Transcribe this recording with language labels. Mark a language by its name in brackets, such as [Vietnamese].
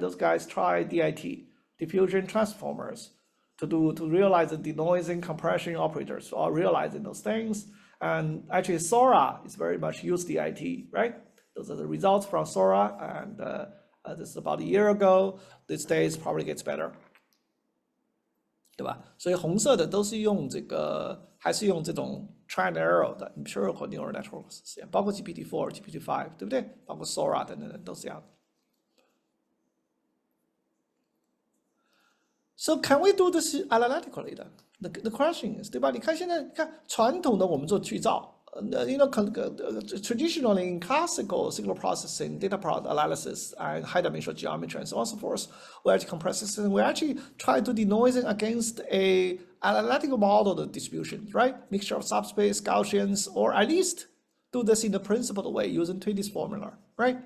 [English] Those guys try DIT, diffusion transformers, to realize the denoising compression operators, or realizing those things. And actually Sora is very much used DIT, right? Those are the results from Sora, and this is about a year ago. These days probably gets better, [Chinese] 对吧？所以红色的都是用这个，还是用这种 [English] trial and error [Chinese] 的 [English] empirical neural networks [Chinese] 实验，包括 GPT-4、GPT-5， 对不对？包括 Sora 等等都是这样的。 [English] So can we do this analytically? The question is, [Chinese] 对吧？你看现在，看传统的我们做去噪。 [English] Traditionally in classical signal processing, data analysis, and high-dimensional geometry, and so on and so forth, we actually compress system. We actually try to denoising against a analytical model of distribution, right? Mixture of subspace, Gaussians, or at least do this in a principled way using Twitty's formula, right?